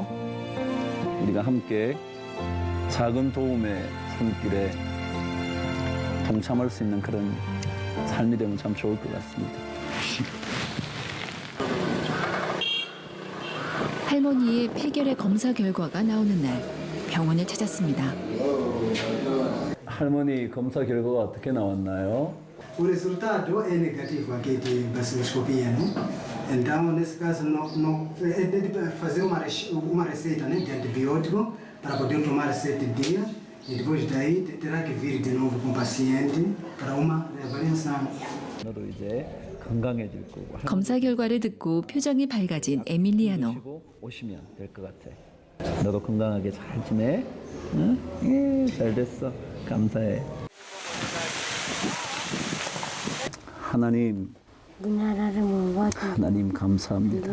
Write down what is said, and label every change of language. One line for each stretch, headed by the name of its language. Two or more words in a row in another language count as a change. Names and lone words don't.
Korean: 우리가 함께 작은 도움의 손길에 동참할 수 있는 그런 삶이 되면 참 좋을 것 같습니다. 할머니의 폐결의 검사 결과가 나오는 날 병원을 찾았습니다. 할머니 검사 결과가 어떻게 나왔나요?
Portuguese: O resultado é negativo aqui de baciloscopia, né? Então, nesse caso, é de fazer uma receita, né, de antibiótico para poder tomar 7 dias e depois daí terá que vir de novo com o paciente para uma reavaliação.
Korean: 너도 이제 건강해질 거고. 검사 결과를 듣고 표정이 밝아진 에밀리아노. 드시고 오시면 될 것 같아. 너도 건강하게 잘 지내. 응? 예, 잘 됐어. 감사해. 하나님, 하나님 감사합니다.